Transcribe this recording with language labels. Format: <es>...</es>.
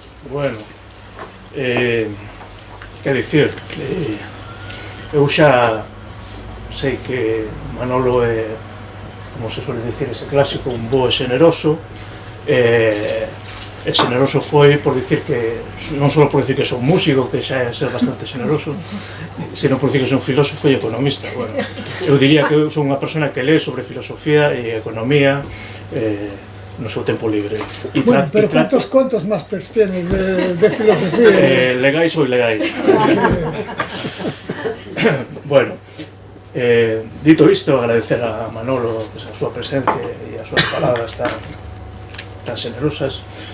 <gl>Bueno, que dicir, eu xa sei que Manolo é, como se suele dicir ese clásico, un bo e xeneroso, e xeneroso foi por dicir que, non só por dicir que son músico, que xa é ser bastante xeneroso, sino por dicir que son filósofo e economista. Bueno, eu diría que eu son unha persona que lee sobre filosofía e economía no seu tempo libre.</gl> <es>Bueno, pero ¿cuántos másters tienes de filosofía?</es> <gl>Legais ou ilegais. Bueno, dito isto, agradecer a Manolo a súa presencia e as súas palabras tan xenerosas.</gl>